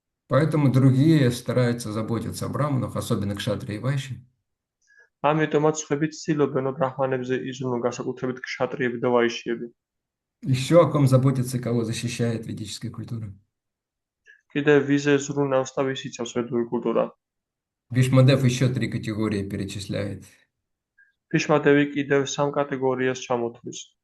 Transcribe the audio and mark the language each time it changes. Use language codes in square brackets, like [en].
[ru] Поэтому другие стараются заботиться о браманах, особенно кшатрии и вайши. [ka] ამიტომაც სხვები ცდილობენ, რომ ბრაჰმანებზე იზრუნონ განსაკუთრებით ქშატრიები და ვაიშიები. [ru] Еще о ком заботится, кого защищает ведическая культура. [ka] კიდევ ვიზე ზრუნავს და ვის იცავს ვედური კულტურა. [ru] Вишмадев еще 3 категории перечисляет. [ka] ფიშმადევი კიდევ 3 კატეგორიას ჩამოთვლის.